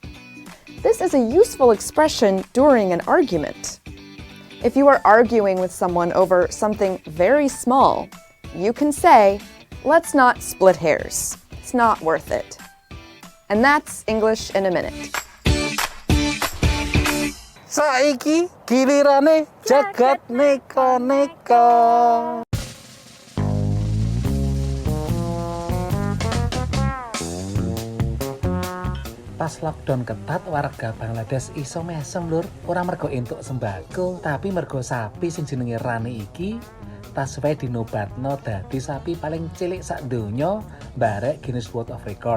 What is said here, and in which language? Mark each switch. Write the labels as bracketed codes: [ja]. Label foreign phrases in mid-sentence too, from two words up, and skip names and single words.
[en] This is a useful expression during an argument. If you are arguing with someone over something very small, you can say, "Let's not split hairs. It's not worth it." And that's English in a minute. [jv] Saiki gilirane Jagat Neko-Neko. Pas lockdown ketat, warga Bangladesh iso mesem lur, ora mergo entuk sembako, tapi mergo sapi sing jenenge Rani iki tas wae dinobatno dadi sapi paling cilik sak donya barek Guinness World of Record.